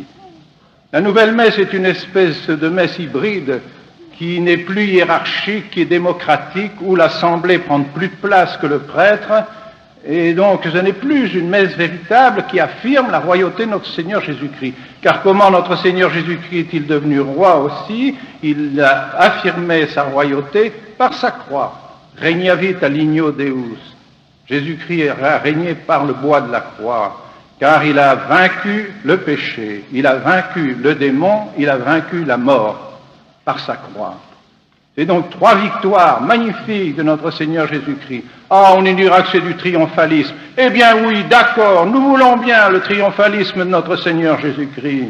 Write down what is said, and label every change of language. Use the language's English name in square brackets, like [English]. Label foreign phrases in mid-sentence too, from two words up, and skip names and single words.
[French] La nouvelle messe est une espèce de messe hybride qui n'est plus hiérarchique, qui est démocratique, où l'assemblée prend plus de place que le prêtre, et donc ce n'est plus une messe véritable qui affirme la royauté de notre Seigneur Jésus-Christ. Car comment notre Seigneur Jésus-Christ est-il devenu roi aussi? Il a affirmé sa royauté par sa croix. [Latin] Regnavit alignio Deus. [French] Jésus-Christ a régné par le bois de la croix. Car il a vaincu le péché, il a vaincu le démon, il a vaincu la mort par sa croix. C'est donc 3 victoires magnifiques de notre Seigneur Jésus-Christ. Ah, on dira que c'est du triomphalisme. Eh bien oui, d'accord, nous voulons bien le triomphalisme de notre Seigneur Jésus-Christ.